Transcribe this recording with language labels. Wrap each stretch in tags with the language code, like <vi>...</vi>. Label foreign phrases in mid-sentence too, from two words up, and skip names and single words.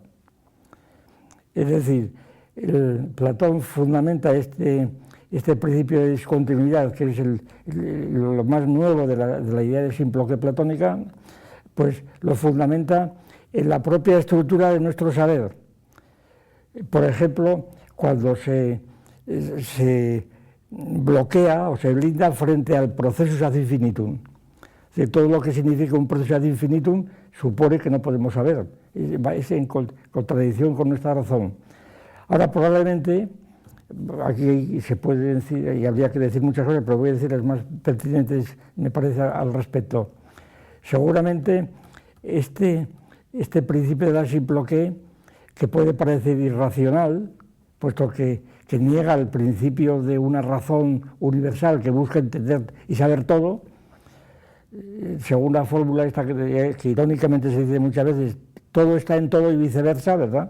<es>Es decir, Platón fundamenta este principio de discontinuidad, que es lo más nuevo de la idea de Simploqué platónica, pues lo fundamenta en la propia estructura de nuestro saber. Por ejemplo, cuando se bloquea o se blinda frente al</es> <la>processus ad infinitum.</la> <es>Todo lo que significa un proceso</es> <la>ad infinitum</la> <es>supone que no podemos saber, es en contradicción con nuestra razón. Ahora, probablemente, aquí se puede decir, y habría que decir muchas cosas, pero voy a decir las más pertinentes, me parece, al respecto. Seguramente este principio de la Simploqué, que puede parecer irracional, puesto que niega el principio de una razón universal que busca entender y saber todo, según la fórmula esta que irónicamente se dice muchas veces, todo está en todo y viceversa, ¿verdad?</es>